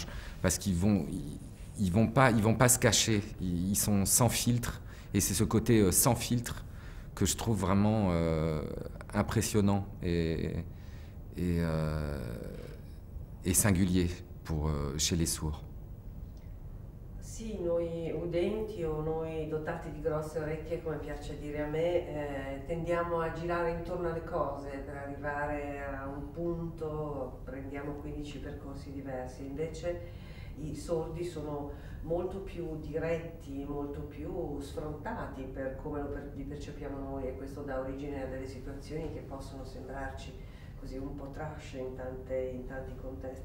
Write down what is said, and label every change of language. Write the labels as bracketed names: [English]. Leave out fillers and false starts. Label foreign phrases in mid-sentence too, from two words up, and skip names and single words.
[French] Parce qu'ils vont pas se cacher. Ils sont sans filtre. Et c'est ce côté sans filtre que je trouve vraiment impressionnant et singulier chez les sourds. [Italian] Sì, noi udenti o noi dotati di grosse orecchie, come piace dire a me, tendiamo a girare intorno alle cose per arrivare a un punto, prendiamo 15 percorsi diversi. Invece i sordi sono molto più diretti, molto più sfrontati per come li percepiamo noi, e questo dà origine a delle situazioni che possono sembrarci così un po' trash in tanti contesti.